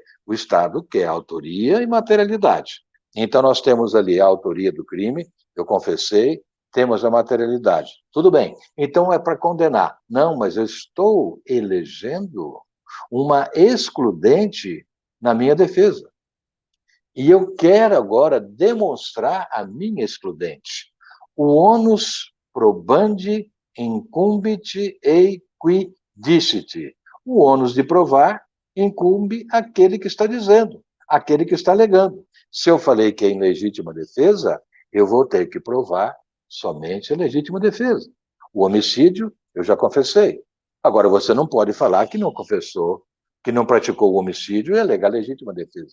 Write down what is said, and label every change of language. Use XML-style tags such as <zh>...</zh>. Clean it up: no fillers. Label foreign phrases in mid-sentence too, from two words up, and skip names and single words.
<pt>O Estado quer autoria e materialidade. Então, nós temos ali a autoria do crime, eu confessei, temos a materialidade. Tudo bem, então é para condenar. Não, mas eu estou elegendo uma excludente na minha defesa. E eu quero agora demonstrar a minha excludente.</pt> <la>O onus probandi incumbit ei dicit.</la> <pt>O ônus de provar incumbe aquele que está dizendo, aquele que está alegando. Se eu falei que é em legítima defesa, eu vou ter que provar somente a legítima defesa. O homicídio, eu já confessei. Agora, você não pode falar que não confessou, que não praticou o homicídio e alegar legítima defesa.</pt>